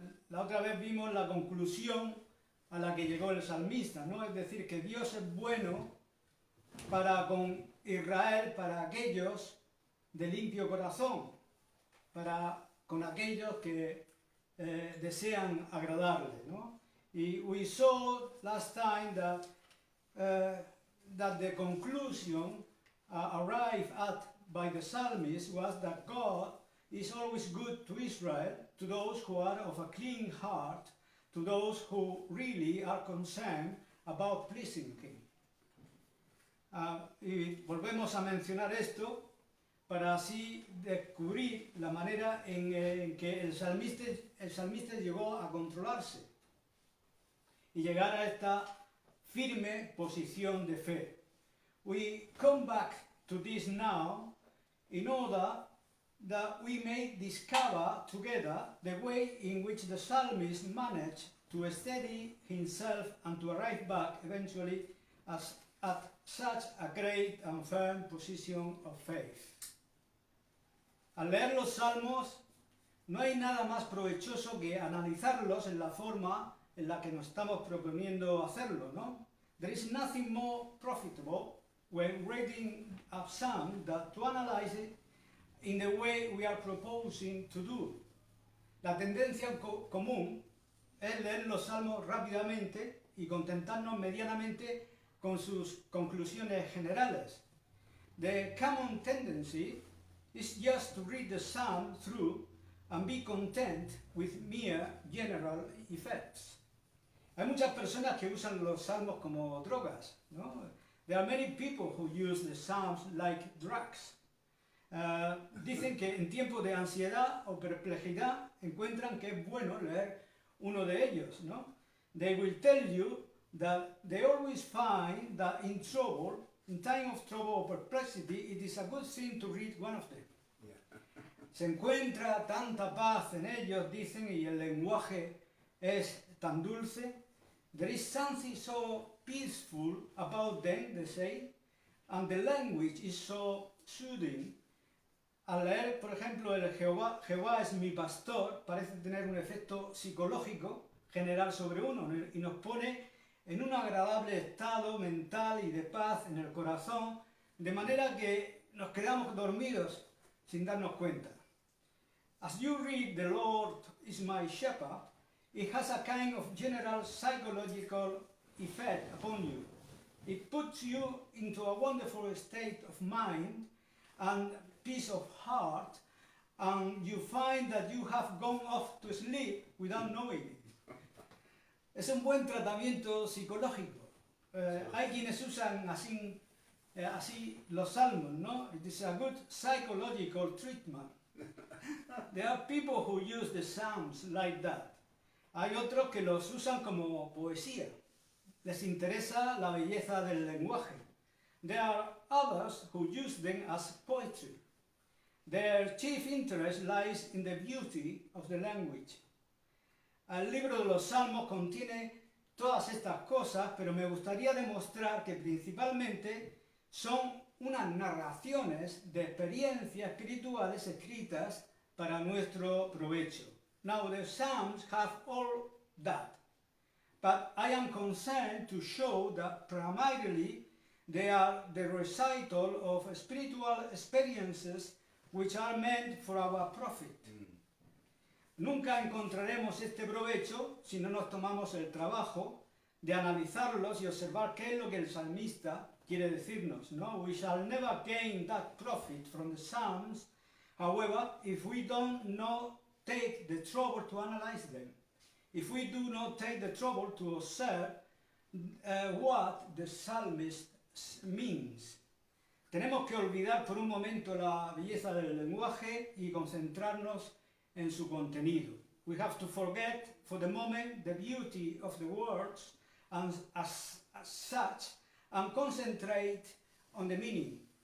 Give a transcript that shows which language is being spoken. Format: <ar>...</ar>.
<es>La otra vez vimos la conclusión a la que llegó el salmista, ¿no? Es decir, que Dios es bueno para con Israel, para aquellos de limpio corazón, para con aquellos que desean agradarle, ¿no?</es> <en>Y we saw last time that the conclusion arrived at by the psalmist was that God is always good to Israel, to those who are of a clean heart, to those who really are concerned about pleasing Him.</en> <es>Y volvemos a mencionar esto para así descubrir la manera en que el salmista llegó a controlarse y llegar a esta firme posición de fe.</es> <en>We come back to this now in order that we may discover together the way in which the psalmist managed to steady himself and to arrive back eventually at such a great and firm position of faith.</en> <es>Al leer los salmos, no hay nada más provechoso que analizarlos en la forma en la que nos estamos proponiendo hacerlo, ¿no?</es> <en>There is nothing more profitable when reading a psalm than to analyze it in the way we are proposing to do.</en> <es>La tendencia común es leer los salmos rápidamente y contentarnos medianamente con sus conclusiones generales.</es> <en>The common tendency is just to read the psalm through and be content with mere general effects.</en> <es>Hay muchas personas que usan los salmos como drogas, ¿no?</es> <en>There are many people who use the psalms like drugs.</en> <es>Dicen que en tiempos de ansiedad o perplejidad encuentran que es bueno leer uno de ellos, ¿no?</es> <en>They will tell you that they always find that in time of trouble or perplexity, it is a good thing to read one of them. yeah.</en> <es>Se encuentra tanta paz en ellos, dicen, y el lenguaje es tan dulce.</es> <en>There is something so peaceful about them, they say, and the language is so soothing.</en> <es>Al leer, por ejemplo, el Jehová es mi pastor, parece tener un efecto psicológico general sobre uno y nos pone en un agradable estado mental y de paz en el corazón, de manera que nos quedamos dormidos sin darnos cuenta.</es> <en>As you read "The Lord is my shepherd," it has a kind of general psychological effect upon you. It puts you into a wonderful state of mind and peace of heart, and you find that you have gone off to sleep without knowing it.</en> <es>Es un buen tratamiento psicológico. Hay quienes usan así los salmos, ¿no?</es> <en>It is a good psychological treatment. There are people who use the Psalms like that.</en> <es>Hay otros que los usan como poesía. Les interesa la belleza del lenguaje.</es> <en>There are others who use them as poetry. Their chief interest lies in the beauty of the language.</en> <es>El libro de los Salmos contiene todas estas cosas, pero me gustaría demostrar que principalmente son unas narraciones de experiencias espirituales escritas para nuestro provecho.</es> <en>Now the Psalms have all that, but I am concerned to show that primarily they are the recital of spiritual experiences which are meant for our profit.</en> <es>Nunca encontraremos este provecho si no nos tomamos el trabajo de analizarlos y observar qué es lo que el salmista quiere decirnos.</es> <en>No, we shall never gain that profit from the Psalms, however, if we don't take the trouble to analyze them. If we do not take the trouble to observe what the psalmist means.</en> <es>Tenemos que olvidar por un momento la belleza del lenguaje y concentrarnos en su contenido.</es> <en>We have to forget for the moment the beauty of the words and as such and concentrate on the meaning.</en>